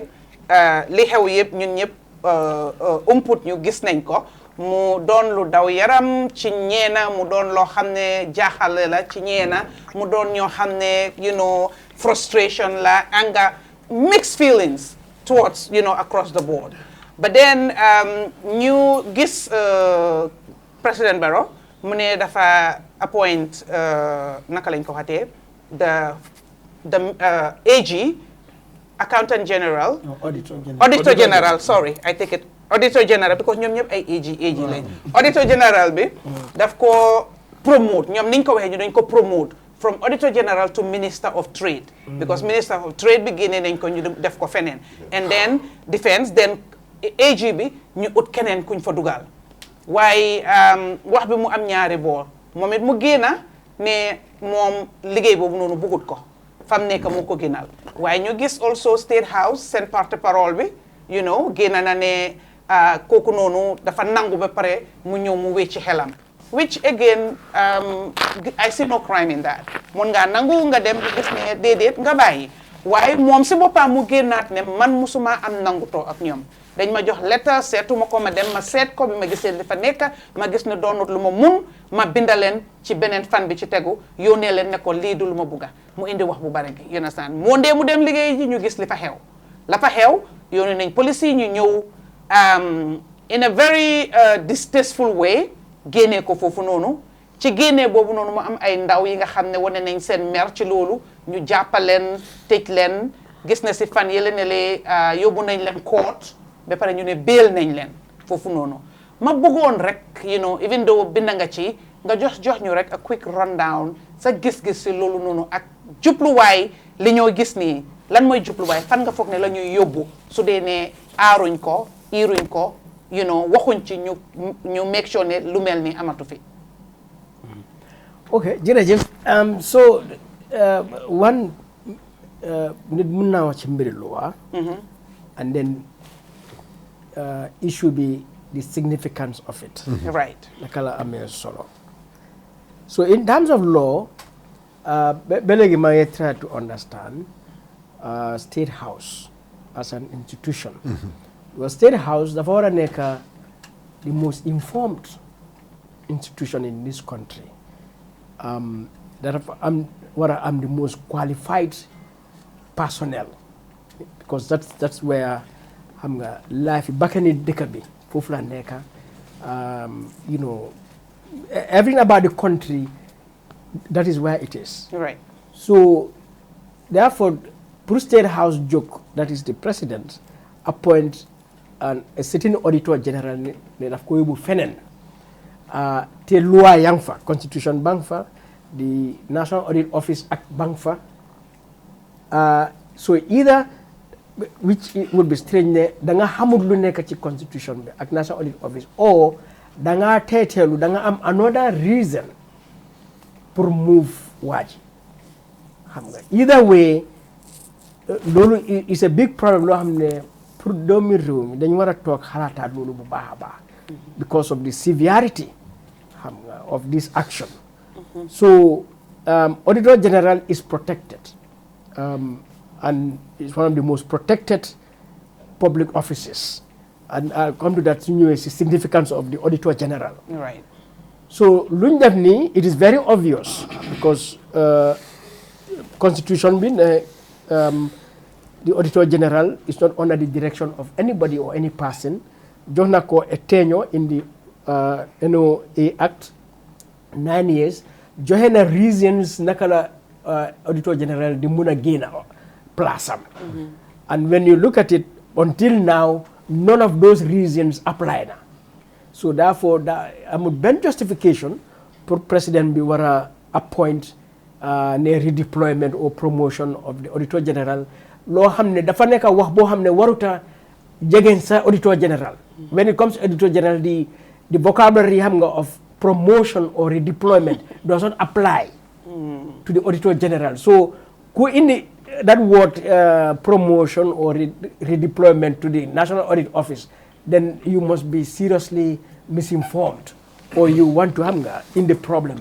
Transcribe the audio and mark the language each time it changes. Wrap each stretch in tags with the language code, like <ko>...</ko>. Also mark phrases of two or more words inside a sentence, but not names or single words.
<wo>Li xew yëpp ñun ñëpp umput ñu gis nañ ko mu doon lu daw yaram ci ñeena mu doon loo xam ne jaaxale la ci ñeena mu doon ñoo xam ne frustration la</wo> <en>anger mixed feelings towards across the board but then</en> <wo>ñu gis President Barrow mu ne dafa appoint naka lañ ko waxatee</wo> <en>the AG Accountant General. No, Auditor General. Auditor General, sorry, I take it. Auditor General, because</en> <wo>ñoom ñëpp ay AG lañ.</wo> <en>Auditor General</en> <wo>bi daf ko promote ñoom niñ ko waxee ñu dañ ko promote</wo> <en>from Auditor General to Minister of Trade. Because Minister of Trade</en> <wo>bi génnee nañ ko ñu def ko feneen.</wo> <en>And then Defense, then</en> <wo>AG bi ñu ut keneen kuñ fa dugal. Waaye wax bi mu am ñaari boor moom it mu génna ne moom liggéey boobu noonu bëggut ko fam nekk mu ko gënal waaye ñu gis also State House seen porte-parole bi génna na ne kooku noonu dafa nangu ba pare mu ñëw mu wecci xelam</wo> <en>which again I see no crime in that</en> <wo>mun ngaa nangu nga dem di gis ne déedéet nga bàyyi waaye moom si boppam mu génnaat ne man musuma am nangutoo ak ñoom dañ ma jox lettre seetuma ko ma dem ma seet ko bi ma gisee li fa nekk ma gis ne doonut lu ma mun ma bindaleen ci beneen fan bi ci tegu yónnee leen ne ko lii du lu ma bugga mu indi wax bu bari gi</wo> <en>you understand</en> <wo>moo ndee mu dem liggéey ji ñu gis li fa xew la fa xew yónnee nañ police yi ñu ñëw</wo> <en>in a very distasteful way</en> <wo>génnee ko foofu noonu ci génnee boobu noonu mu am ay ndaw yi nga xam ne wane nañ seen mer ci loolu ñu jàppaleen tëj leen gis na si fan yële ne lee yóbbu nañ leen court ba pare ñu ne béel nañ leen foofu noonu ma bëggoon rek</wo> <en>even though</en> <wo>bind nga ci nga jox ñu rek</wo> <en>a quick rundown</en> <wo>sa gis-gis si loolu noonu ak jubluwaay li ñoo gis nii lan mooy jubluwaay fan nga foog ne la ñuy yóbbu su dee ne aaruñ ko iiruñ ko waxuñ ci ñu</wo> <en>make sure</en> <wo>ne lu mel ni amatu fi. ok jërëjëf so one nit mun naa wax ci mbiri loi</wo> <en>and then issue be the significance of it. Right.</en> <wo>Naka la amee solo.</wo> <en>So in terms of law,</en> <wo>belegi ma</wo> <en>try to understand State House as an institution. Because State House</en> <wo>dafa war a nekk</wo> <en>the most informed institution in this country. That I'm the most qualified personnel, because that's where</en> <wo>xam nga life bakkani dëkk bi foofu la nekk</wo> <en>everything about the country, that is where it is. Right. So therefore pour State House jóg, that is the president, appoint a sitting auditor general</en> <wo>ne daf ko yóbbu feneen te loi yang fa,</wo> <en>constitution</en> <wo>bang fa,</wo> <en>the National Audit Office Act</en> <wo>bang fa,</wo> <en>so either which would be strange</en> <wo>ne da nga xamul lu nekk ci constitution bi ak</wo> <en>National Audit Office, or</en> <wo>da nga teeteelu da nga am</wo> <en>another reason pour move</en> <wo>waaji xam nga</wo> <en>either way loolu is a big problem</en> <wo>loo xam ne pour doomi réew mi dañ war a toog xalaataat loolu bu baax a baax</wo> <en>because of the severity</en> <wo>xam nga</wo> <en>of this action. So Auditor General is protected and is one of the most protected public offices, and I'll come to that significance of the Auditor General. Right.</en> <wo>So luñ def nii,</wo> <en>it is very obvious because constitution being the Auditor General is not under the direction of anybody or any person.</en> <wo>Jox na ko</wo> <en>a tenure in the NOA Act 9 years.</en> <wo>Joxe na reasons naka la</wo> <en>Auditor General</en> <wo>di mun a génn place am.</wo> <en>And when you look at it, until now, none of those reasons apply na. So therefore,</en> <wo>amul benn justification pour président bi war a appoint ne</wo> <en>redeployment or promotion of the Auditor General</en> <wo>loo xam ne dafa nekk wax boo xam ne waruta jegeen sa</wo> <en>Auditor General. When it comes to Auditor General, the vocabulary</en> <wo>xam nga</wo> <en>of promotion or redeployment does not apply to the Auditor General. So that word promotion or redeployment to the National Audit Office, then you must be seriously misinformed, or you want to have in the problem.</en>